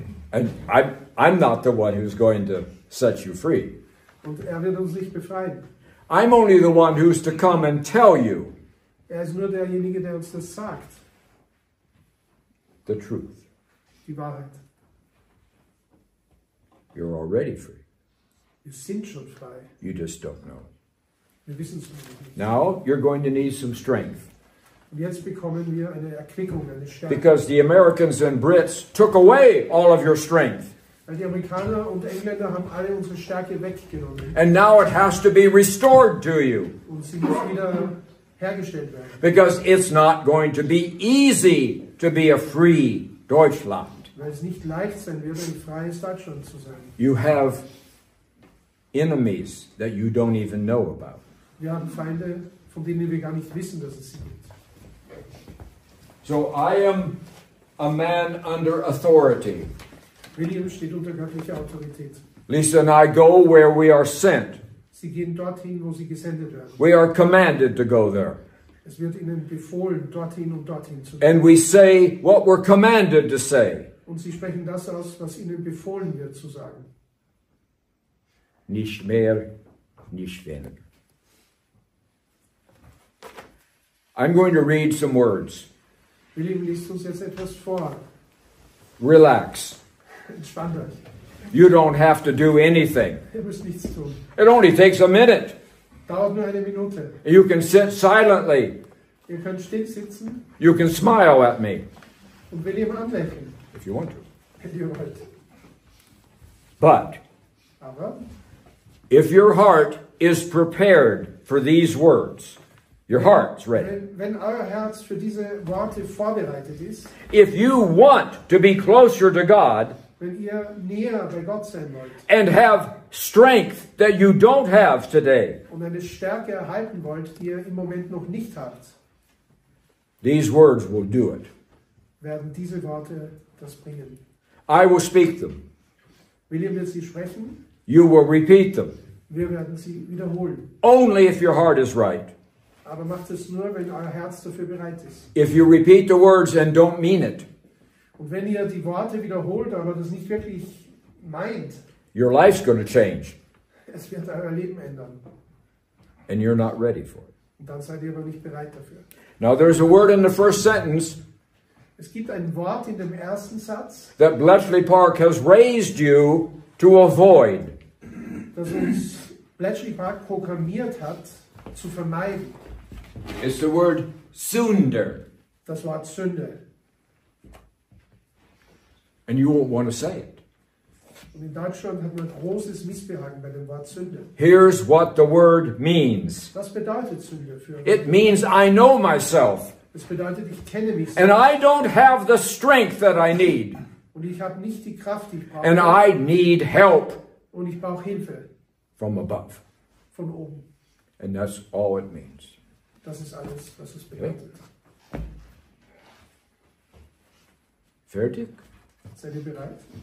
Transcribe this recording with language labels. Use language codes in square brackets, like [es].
[en] And I'm not the one who's going to set you free. [de] Und er wird uns nicht befreien. [en] I'm only the one who's to come and tell you [de] Er ist nur derjenige, der uns das sagt. [en] the truth. [de] Die Wahrheit. [en] You're already free. [de] Wir sind schon frei. [en] You just don't know. [de] Wir wissen es nicht. [en] Now you're going to need some strength. [de] Und jetzt bekommen wir eine Erquickung, eine Stärke. [en] Because the Americans and Brits took away all of your strength. [de] Weil die Amerikaner und Engländer haben alle unsere Stärke weggenommen. [en] And now it has to be restored to you. [de] Und sie muss wieder hergestellt werden. [en] Because it's not going to be easy to be a free Deutschland. [de] Weil es nicht leicht sein wird, ein freies Deutschland zu sein. [en] You have enemies that you don't even know about. [de] Wir haben Feinde, von denen wir gar nicht wissen, dass es sie gibt. [en] So I am a man under authority. [de] William steht unter göttlicher Autorität. [en] Lisa and I go where we are sent. [de] Sie gehen dorthin, wo sie gesendet werden. [en] We are commanded to go there. [de] Es wird ihnen befohlen, dorthin und dorthin zu [en] And we say what we're commanded to say. [de] Und sie sprechen das aus, was ihnen befohlen wird zu sagen. Nicht mehr, nicht weniger. [en] I'm going to read some words. [de] William liest uns jetzt etwas vor. [en] Relax. [de] Entspannt euch. [en] You don't have to do anything. [de] Ihr müsst nichts tun. [en] It only takes a minute. [de] Dauert nur eine Minute. [en] You can sit silently. [de] Ihr könnt still sitzen [en] You can smile at me [de] und William anlächeln, [en] if you want to. [de] wenn ihr wollt. [en] But [de] Aber [en] if your heart is prepared for these words, your heart's ready. [de] wenn euer Herz für diese Worte vorbereitet ist, [en] If you want to be closer to God, [de] wenn ihr näher bei Gott sein wollt [en] and have strength that you don't have today, [de] und eine Stärke erhalten wollt, die ihr im Moment noch nicht habt, [en] these words will do it. [de] werden diese Worte das bringen. [en] I will speak them. [de] William wird sie sprechen, [en] You will repeat them. [de] wir werden sie wiederholen. [en] Only if your heart is right. [de] Aber macht es nur, wenn euer Herz dafür bereit ist. [en] If you repeat the words and don't mean it, [de] Und wenn ihr die Worte wiederholt, aber das nicht wirklich meint, [en] your life's going to change, [de] es wird euer Leben ändern. [en] and you're not ready for it. [de] Und dann seid ihr aber nicht bereit dafür. [en] Now, there's a word in the first sentence [de] Es gibt ein Wort in dem ersten Satz, [en] that Bletchley Park has raised you to avoid. [de] das uns Bletchley Park programmiert hat, zu vermeiden. [en] It's the word Sünder. [de] Das Wort Sünde. [en] And you won't want to say it. [de] Und in Deutschland hat man großes Missbehagen bei dem Wort Sünde. [en] Here's what the word means. [de] Was bedeutet Sünde für uns? [en] It means I know myself, [de] Es bedeutet, ich kenne mich [en] and [de] selbst [en] I don't have the strength that I need, [de] und ich habe nicht die Kraft, die ich brauche. [en] and I need help [de] Und ich brauche Hilfe [en] from above. [de] von oben. [en] And that's all it means. [de] Das ist alles, was es bedeutet. Fertig? Seid ihr bereit?